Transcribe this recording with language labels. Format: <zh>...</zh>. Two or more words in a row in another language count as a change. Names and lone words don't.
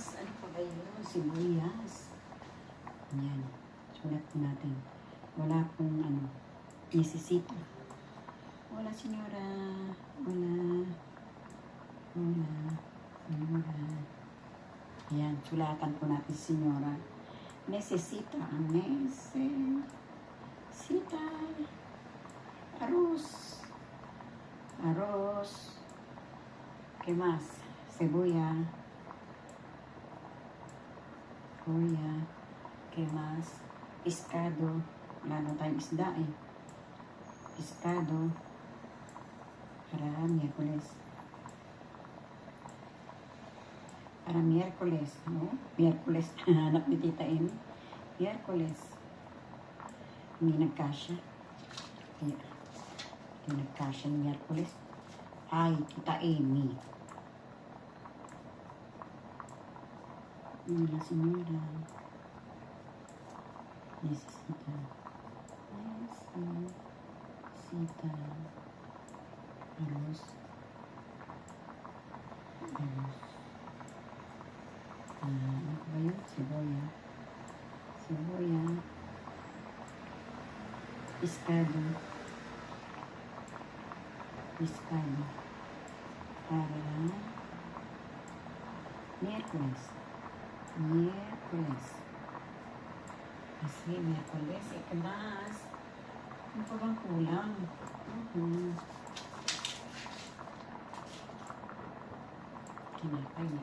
<tl>Ano pa ba yun? Sibuyas. Ayan. Sulat po natin. Wala pong Mississippi. Wala, senyora. Wala. Wala. Senyora. Ayan, sulatan po natin si Senyora.</tl> <es>Necesita. Necesita. Arroz. Arroz. ¿Qué más? Cebolla. Cebolla. ¿Qué más? Pescado.</es> <tl>Wala na tayong isda eh.</tl> <es>Pescado. Para Miyerkules. Para Miyerkules, no? Miyerkules.</es> <tl>Hanap ni Tita Amy. Miyerkules. Hindi nagkasya. Yeah. Hindi nagkasya ni Miyerkules. Ay, Tita Amy. Nila Senyora.</tl> <es>Necesita. Necesita. Arroz. Arroz.</es> <tl>Ano ba yun?</tl> <es>Cebolla. Cebolla. Pescado. Pescado. Para Miyerkules.</es> <tl>Miyerkules. Kasi Miyerkules, ikalas. Ano pa bang kulang? Kinapay na.</tl>